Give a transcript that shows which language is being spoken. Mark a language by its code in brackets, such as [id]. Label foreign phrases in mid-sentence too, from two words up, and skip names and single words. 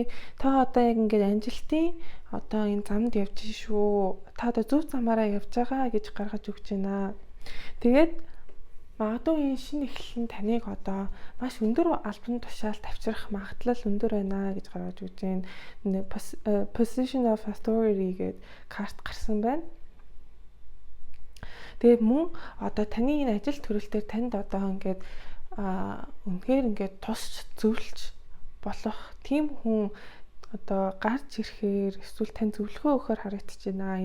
[mn] Та одоо яг ингээд амжилтын одоо энэ замд явж шүү. Та одоо зөв замаараа явж байгаа гэж гаргаж өгч байна. Тэгээд магадгүй энэ шинэ эхлэл нь таныг одоо маш өндөр албан тушаалд авчрах магадлал өндөр байна гэж гаргаж өгч байна. [en] Position of authority [mn] гэдэг карт гарсан байна. Тэгээд мөн одоо таны энэ ажил төрөл дээр танд одоо ингээд үнэхээр ингээд тусч зөвлөж болох тийм хүн одоо гарч ирэхээр эсвэл тань зөвлөгөө өгөхөөр харагдаж байна.